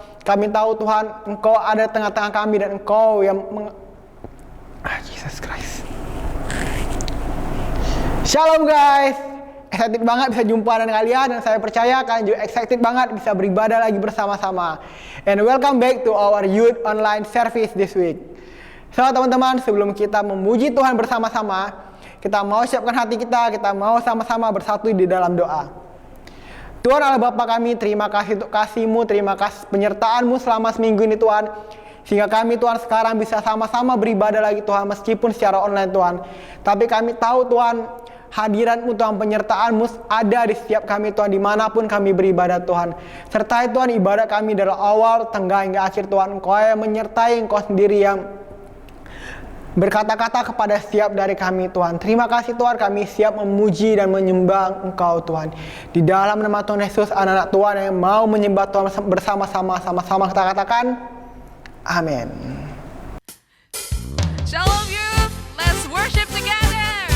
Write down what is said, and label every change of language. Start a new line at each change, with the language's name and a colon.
Indonesian: Kami tahu Tuhan Engkau ada di tengah-tengah kami dan Engkau yang Jesus Christ. Shalom guys, excited banget bisa jumpa dengan kalian dan saya percaya kalian juga excited banget bisa beribadah lagi bersama-sama.
English: And welcome back to our youth online service this week.
Indonesian: So teman-teman, sebelum kita memuji Tuhan bersama-sama, kita mau siapkan hati kita mau sama-sama bersatu di dalam doa. Tuhan Allah Bapa kami, terima kasih untuk kasih-Mu, terima kasih penyertaan-Mu selama seminggu ini Tuhan. Sehingga kami Tuhan sekarang bisa sama-sama beribadah lagi Tuhan, meskipun secara online Tuhan. Tapi kami tahu Tuhan, hadirat-Mu Tuhan, penyertaan-Mu ada di setiap kami Tuhan, dimanapun kami beribadah Tuhan. Sertai Tuhan ibadah kami dari awal, tengah hingga akhir Tuhan. Engkau yang menyertai, Engkau sendiri yang berkata-kata kepada setiap dari kami Tuhan. Terima kasih Tuhan, kami siap memuji dan menyembah Engkau Tuhan. Di dalam nama Tuhan Yesus, anak-anak Tuhan yang mau menyembah Tuhan bersama-sama, sama-sama kita katakan, amin.
English: Shalom youth, let's worship together.